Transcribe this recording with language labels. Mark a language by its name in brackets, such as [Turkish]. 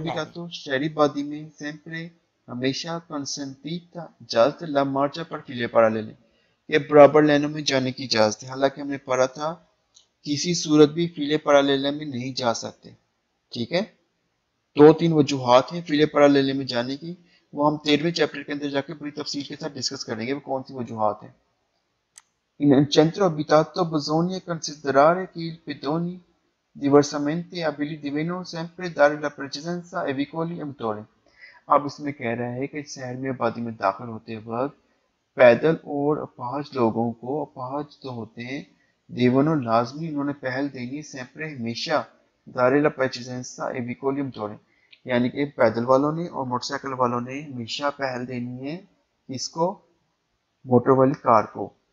[Hindi] abitato शहरी बादी में sempre हमेशा consentita इजाजत [Italian] la marcia per file parallele, [Hindi] ये बराबर लाइनों में जाने की इजाजत है। हालांकि हमने पढ़ा था किसी सूरत भी फीले पैरेलल में नहीं जा सकते, ठीक है। दो तीन वजूहात हैं फीले पैरेलल में जाने की, वो हम 13वें चैप्टर के अंदर जाके पूरी तफसील के साथ डिस्कस करेंगे वो कौन सी वजूहात हैं। [Italian] In centro abitato bisogna considerare che i pedoni diversamente abili devono sempre dare la precedenza ai veicoli e motori। [Hindi] अब इसमें कह रहा है कि शहर में आबादी में दाखिल होते वक्त पैदल और अपाहज लोगों को, अपाहज तो होते हैं, देवनों लाजमी उन्होंने पहल देनी sempre हमेशा दारे ला [Italian] precedenza ai veicoli e motori, [Hindi] यानी कि पैदल वालों ने और मोटरसाइकिल वालों ने हमेशा पहल देनी है इसको, मोटर वाली कार को।